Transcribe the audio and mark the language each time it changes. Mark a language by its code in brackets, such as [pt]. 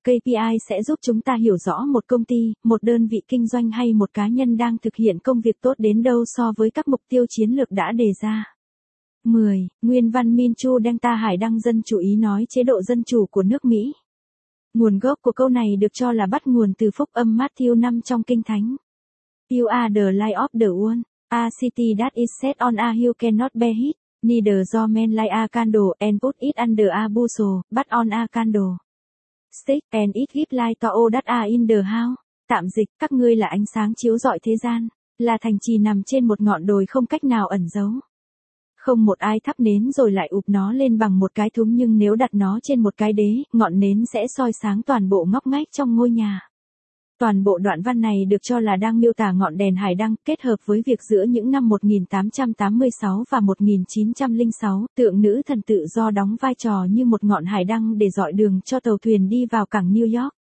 [vi] KPI sẽ giúp chúng ta hiểu rõ một công ty, một đơn vị kinh doanh hay một cá nhân đang thực hiện công việc tốt đến đâu so với các mục tiêu chiến lược đã đề ra. 10. Nguyên văn Min Chu Đăng Ta Hải Đăng Dân Chủ Ý Nói Chế Độ Dân Chủ của nước Mỹ. Nguồn gốc của câu này được cho là bắt nguồn từ phúc âm Matthew 5 trong Kinh Thánh. [en] You are the light of the world. A city that is set on a hill cannot be hid, neither do men light a candle and put it under a bushel, but on a candlestick, and it gives light to all that are in the house. [vi] Tạm dịch, các ngươi là ánh sáng chiếu rọi thế gian, là thành trì nằm trên một ngọn đồi không cách nào ẩn giấu. Không một ai thắp nến rồi lại ụp nó lên bằng một cái thúng, nhưng nếu đặt nó trên một cái đế, ngọn nến sẽ soi sáng toàn bộ ngóc ngách trong ngôi nhà. Toàn bộ đoạn văn này được cho là đang miêu tả ngọn đèn hải đăng, kết hợp với việc giữa những năm 1886 và 1906, tượng nữ thần tự do đóng vai trò như một ngọn hải đăng để dọi đường cho tàu thuyền đi vào cảng New York.